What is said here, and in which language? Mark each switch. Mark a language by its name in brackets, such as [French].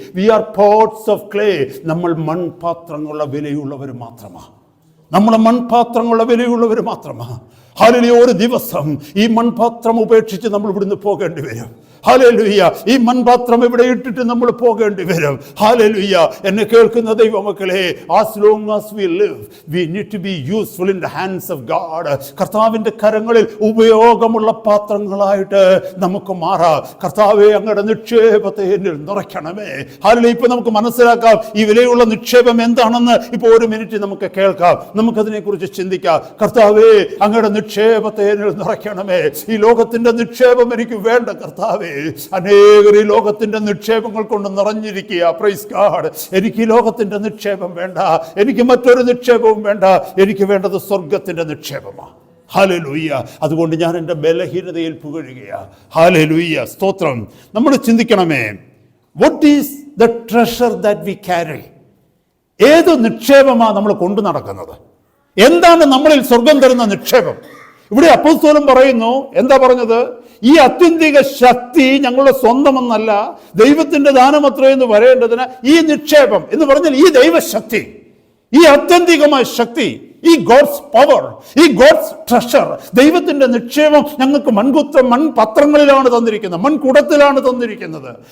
[English] We are pots of clay. [Malayalam] നമ്മൾ മൺപാത്രങ്ങളുടെ വിലയുള്ളവർ മാത്രമാണ്. നമ്മൾ മൺപാത്രങ്ങളുടെ വിലയുള്ളവർ മാത്രമാണ്. ഹല്ലേലൂയ. ഒരു ദിവസം ഈ മൺപാത്രം ഉപേക്ഷിച്ച് നമ്മൾ ഇവിടുന്ന് പോകേണ്ടി വരും. ഹല്ലേലൂയ. ഈ മൺപാത്രം ഇവിടെ ഇട്ടിട്ട് നമ്മൾ പോകേണ്ടി വരും. ഹല്ലേലൂയ. എന്നെ കേൾക്കുന്ന ദൈവമക്കളെ, [English] as long as we live, we need to be useful in the hands of God. [Malayalam] കർത്താവിന്റെ കരങ്ങളിൽ ഉപയോഗമുള്ള പാത്രങ്ങളായിട്ട് നമുക്ക് മാറാം. കർത്താവേ, അങ്ങയുടെ നിക്ഷേപത്തെ എന്നിൽ നിറയ്ക്കണമേ. ഹല്ലേലൂയ. ഇപ്പൊ നമുക്ക് മനസ്സിലാക്കാം ഈ വിലയുള്ള നിക്ഷേപം എന്താണെന്ന്. ഇപ്പൊ ഒരു മിനിറ്റ് നമുക്ക് കേൾക്കാം, നമുക്കതിനെ കുറിച്ച് ചിന്തിക്കാം. കർത്താവേ, അങ്ങയുടെ നിക്ഷേപത്തെ എന്നിൽ നിറയ്ക്കണമേ. ഈ ലോകത്തിന്റെ നിക്ഷേപം എനിക്ക് വേണ്ട കർത്താവേ. അനേകർ ഈ ലോകത്തിന്റെ നിക്ഷേപങ്ങൾ കൊണ്ട് നിറഞ്ഞിരിക്കുക. Praise God. എനിക്ക് ഈ ലോകത്തിന്റെ നിക്ഷേപം വേണ്ട, എനിക്ക് മറ്റൊരു നിക്ഷേപവും വേണ്ട. എനിക്ക് വേണ്ടത് സ്വർഗത്തിന്റെ നിക്ഷേപമാണ്. ഹല്ലേലൂയ. അതുകൊണ്ട് ഞാൻ എൻ്റെ ബലഹീനതയിൽ പുകഴുകയാണ്. ഹല്ലേലൂയ. സ്തോത്രം. നമ്മൾ ചിന്തിക്കണമേ, [English] what is the treasure that we carry? [Malayalam] ഏത് നിക്ഷേപമാണ് നമ്മൾ കൊണ്ടു നടക്കുന്നത്? എന്താണ് നമ്മളിൽ സ്വർഗം തരുന്ന നിക്ഷേപം? ഇവിടെ അപ്പോസ്തലൻ പറയുന്നു, എന്താ പറഞ്ഞത്? ഈ അത്യന്തിക ശക്തി ഞങ്ങളുടെ സ്വന്തമെന്നല്ല, ദൈവത്തിന്റെ ദാനമത്രേ എന്ന് പറയേണ്ടതിന് ഈ നിക്ഷേപം എന്ന് പറഞ്ഞാൽ ഈ ദൈവശക്തി, ഈ ആത്യന്തികമായ ശക്തി, ഈ [English] God's power, [Malayalam] ഈ [English] God's treasure, [Malayalam] ദൈവത്തിന്റെ നിക്ഷേപം ഞങ്ങൾക്ക് മൺപത്രങ്ങളിലാണ് തന്നിരിക്കുന്നത്, മൺകുടത്തിലാണ് തന്നിരിക്കുന്നത്.